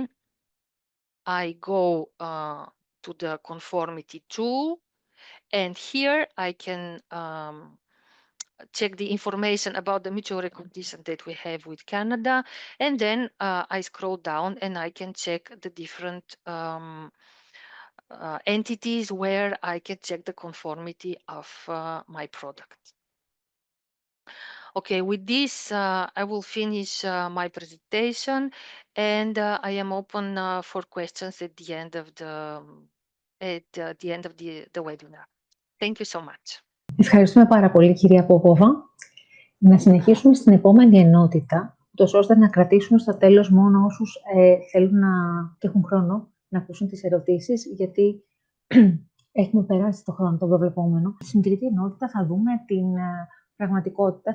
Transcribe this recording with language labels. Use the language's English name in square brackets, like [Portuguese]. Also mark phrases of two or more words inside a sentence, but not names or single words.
[English] I go to the conformity tool, and here I can check the information about the mutual recognition that we have with Canada, and then I scroll down and I can check the different entities where I can check the conformity of my product. Okay, with this, I will finish my presentation, and I am open for questions at the end of the webinar. Thank you so much. [Greek] Ευχαριστούμε πάρα πολύ, κυρία Πόποβα. Να συνεχίσουμε στην επόμενη ενότητα, ώστε να κρατήσουμε στο τέλος μόνο όσους θέλουν και έχουν χρόνο να ακούσουν τις ερωτήσεις, γιατί έχουμε περάσει το χρόνο το προβλεπόμενο. Στην τρίτη ενότητα θα δούμε την πραγματικότητα.